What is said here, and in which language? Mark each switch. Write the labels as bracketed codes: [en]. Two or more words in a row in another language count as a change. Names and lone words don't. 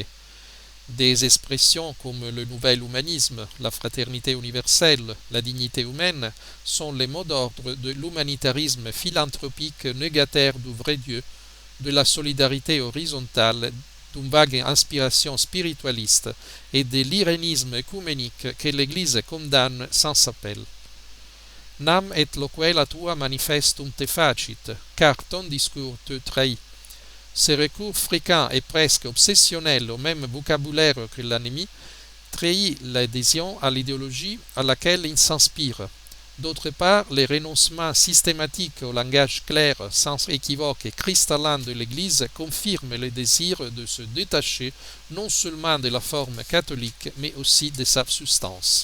[fr] Des expressions comme le nouvel humanisme, la fraternité universelle, la dignité humaine sont les mots d'ordre de l'humanitarisme philanthropique négataire du vrai Dieu, de la solidarité horizontale, d'une vague inspiration spiritualiste et de l'irénisme œcuménique que l'Église condamne sans appel. [la] Nam et loquela tua manifestum te facit, [fr] car ton discours te trahit. Ce recours fréquent et presque obsessionnel au même vocabulaire que l'ennemi trahit l'adhésion à l'idéologie à laquelle il s'inspire. D'autre part, les renoncements systématiques au langage clair, sans équivoque et cristallin de l'Église confirment le désir de se détacher non seulement de la forme catholique, mais aussi de sa substance.